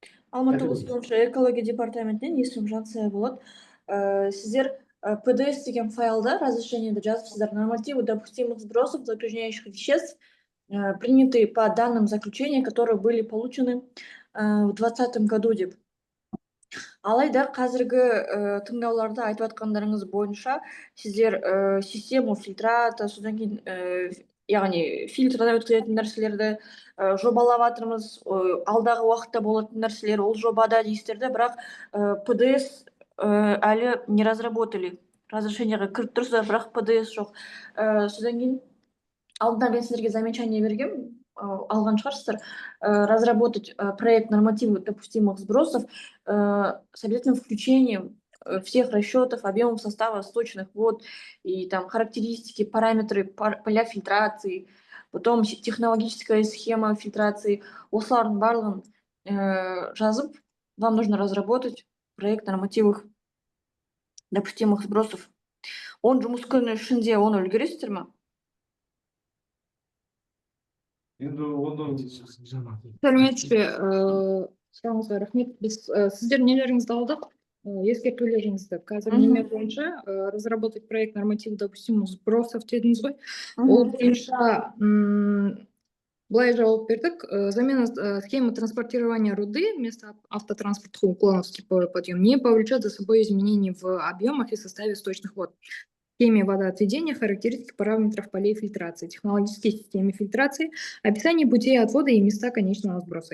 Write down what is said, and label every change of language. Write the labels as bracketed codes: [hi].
[kk] Алматы облысы бойынша экология департаментінен есімім Жансая болады. Сіздер ПДС деген файлда разрешениеді жазыпсыздар. [ru] Нормативы допустимых сбросов загрязняющих веществ, принятые по данным заключения, которые были получены в 2020 году [kk] деп. Алайда қазіргі тыңдауларда айтып атқандарыңыз бойынша сіздер [ru] систему фильтрата, [kk] содан кейін яғни фильтрдан өткізетін нәрселерді жобалап жатырмыз, алдағы уақытта болатын нәрселер ол жобада дейсіздер, бірақ ПДС әлі [ru] не разработали. [kk] Разрешениеға кіріп тұрса, бірақ ПДС жоқ. Содан кейін алдында мен сіздерге замечание бергем, алған шығарсыздар, [ru] разработать проект нормативов допустимых сбросов с обязательным включением всех расчетов, объемов состава сточных вод и там характеристики, параметры поля фильтрации, потом технологическая схема фильтрации. [kk] Осылардың барлығын жазып, [ru] вам нужно разработать проект нормативных допустимых сбросов. [kk] Он жұмыс күні ішінде оны үлгересіздер ме? Енді оны Сәлеметсіз бе? Сұрағыңызға рахмет. Біз сіздер нелеріңізді алдық, ескертулеріңізді. Қазір неме бойынша [ru] разработать проект нормативов допустимых сбросов [kk] дедіңіз ғой. Ол бойынша былай жауап бердік. [ru] Замена схемы транспортирования руды вместо автотранспортных уклонов в степовой подъем не повлечет за собой изменений в объемах и составе сточных вод. Схеме водоотведения, характеристики параметров полей фильтрации, технологической системе фильтрации, описание путей отвода и места конечного сброса.